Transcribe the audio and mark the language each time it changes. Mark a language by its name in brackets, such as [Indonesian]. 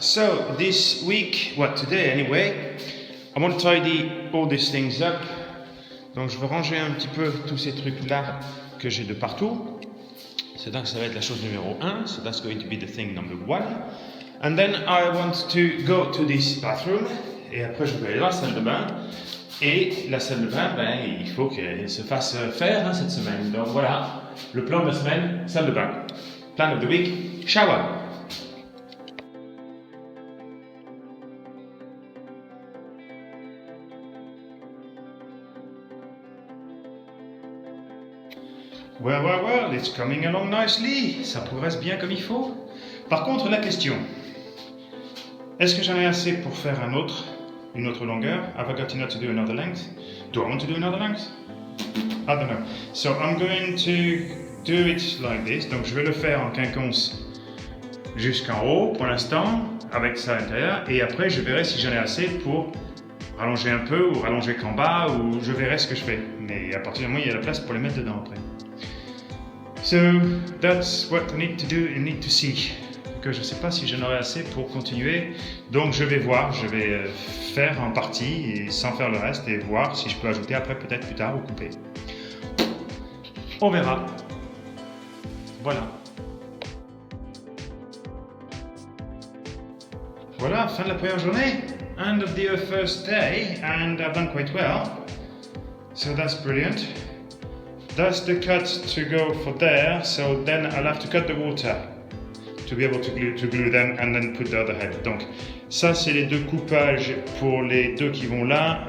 [English] So, this week, today anyway, I want to tidy all these things up. [French] Donc, je vais ranger un petit peu tous ces trucs-là que j'ai de partout. C'est donc ça va être la chose numéro 1. [English] So, that's going to be the thing number 1. And then I want to go to this bathroom. [French] Et après, je vais aller dans la salle de bain. Et la salle de bain, il faut qu'elle se fasse faire cette semaine. Donc voilà, le plan de la semaine, salle de bain. [English] Plan of the week, shower. Well, it's coming along nicely. [French] Ça progresse bien comme il faut. Par contre, la question, est-ce que j'en ai assez pour faire une autre longueur? [English] Have I got enough to do another length? Do I want to do another length? I don't know. So I'm going to do it like this. [French] Donc je vais le faire en quinconce jusqu'en haut pour l'instant, avec ça à l'intérieur. Et après je verrai si j'en ai assez pour rallonger un peu ou rallonger qu'en bas, ou je verrai ce que je fais. Mais à partir du moment où il y a la place pour les mettre dedans après. [English] So that's what I need to do and need to see. [French] Que je ne sais pas si j'en aurai assez pour continuer, donc je vais voir, je vais faire en partie et sans faire le reste et voir si je peux ajouter après peut-être plus tard ou couper. On verra. Voilà. Voilà, fin de la première journée. [English] End of the first day, and I've done quite well. So that's brilliant. That's the cut to go for there, so then I'll have to cut the water to be able to glue them and then put the other head. [French] Donc ça c'est les deux coupages pour les deux qui vont là.